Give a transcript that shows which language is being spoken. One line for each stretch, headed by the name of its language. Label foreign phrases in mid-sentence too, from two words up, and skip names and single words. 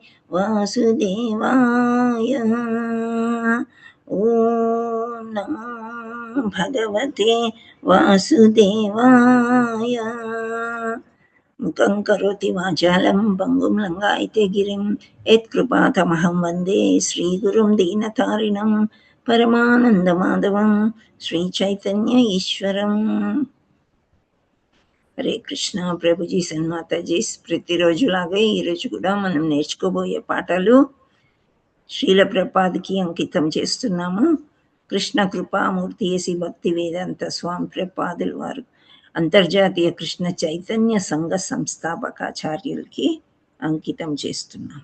Sanskrit: वासुदेवाय ओम नमो भगवते वासुदेवाय मुखं करोति वाचालं पङ्गुं लङ्घयते गिरिं यत्कृपातमहं वन्दे श्रीगुरुं दीनतारिणं परमानन्दमाधवं श्रीचैतन्य ईश्वरम्
Telugu: హరే కృష్ణ ప్రభుజీ సన్మాతాజీ ప్రతిరోజులాగా ఈరోజు కూడా మనం నేర్చుకోబోయే పాటలు శ్రీల ప్రపాద్కి అంకితం చేస్తున్నాము. కృష్ణ కృపామూర్తి ఏసి భక్తి వేదాంత స్వామి ప్రపాదుల వారు అంతర్జాతీయ కృష్ణ చైతన్య సంఘ సంస్థాపకాచార్యులకి అంకితం చేస్తున్నాం.